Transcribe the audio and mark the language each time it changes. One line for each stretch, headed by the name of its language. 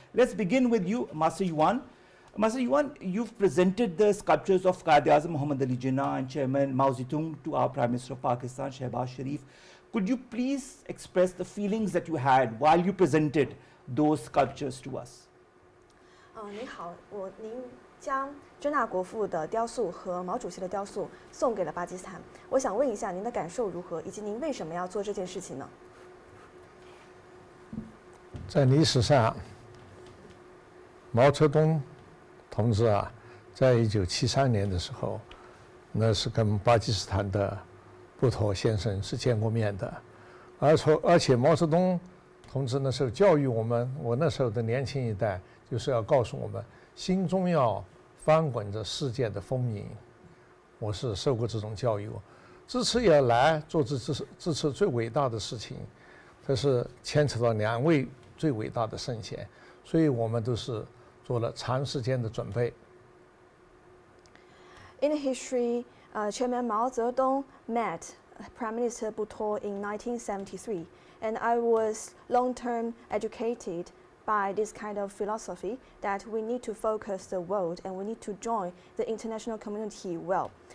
English: Let's begin with you, Master Yuan. Master Yuan, you've presented the sculptures of Qaid-e-Azam Muhammad Ali Jinnah and Chairman Mao Zedong to our Prime Minister of Pakistan, Shehbaz Sharif. Could you please express the feelings that you had while you presented those sculptures to us?
Chinese: 您好，您将真纳国父的雕塑和毛主席的雕塑送给了巴基斯坦。我想问一下您的感受如何，以及您为什么要做这件事情呢？在历史上，毛泽东同志啊，在1973年的时候，那是跟巴基斯坦的布托先生是见过面的，而且毛泽东同志那时候教育我们，我那时候的年轻一代，就是要告诉我们，心中要翻滚着世界的风云。我是受过这种教育，这次也来做这次最伟大的事情，这是牵扯到两位最伟大的圣贤，所以我们都是做了长时间的准备。
English: In history, Chairman Mao Zedong met Prime Minister Bhutto in 1973, and I was long-term educated by this kind of philosophy that we need to focus the world and we need to join the international community well.